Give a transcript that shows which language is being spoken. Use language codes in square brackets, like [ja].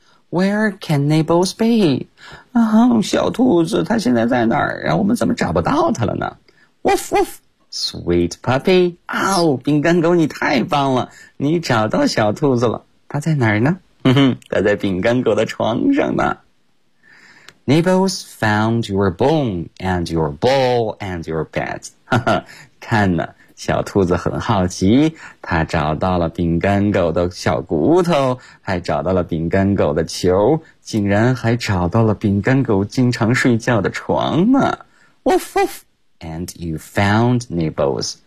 [en] where can Nibbles be? [zh] 小兔子它现在在哪儿啊？我们怎么找不到它了呢？ Woof woof. [en] Sweet puppy. [zh] 饼干狗你太棒了，你找到小兔子了。他在哪儿呢？他在饼干狗的床上呢。 [en] Nibbles found your bone and your ball and your bat. [zh] 看呢，小兔子很好奇，他找到了饼干狗的小骨头，还找到了饼干狗的球，竟然还找到了饼干狗经常睡觉的床呢。 Woof woof. [en] And you found Nibbles.